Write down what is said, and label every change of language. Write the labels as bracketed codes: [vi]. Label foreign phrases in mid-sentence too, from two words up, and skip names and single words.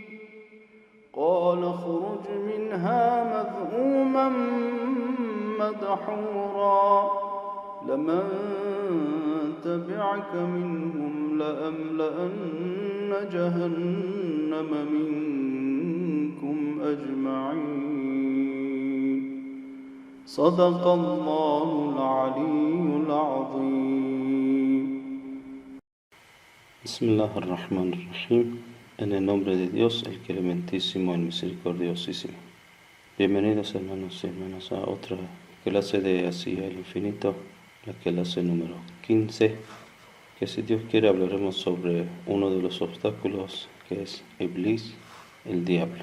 [ar] قال اخرج منها مذءوما مدحورا لمن تبعك منهم لأملأن جهنم منكم أجمعين. صدق الله العلي العظيم. بسم الله الرحمن الرحيم. [es] En el nombre de Dios, el clementísimo, el misericordiosísimo. Bienvenidos hermanos y hermanas a otra clase de Hacia el Infinito, la clase número 15, que si Dios quiere hablaremos sobre uno de los obstáculos que es Iblis, el diablo.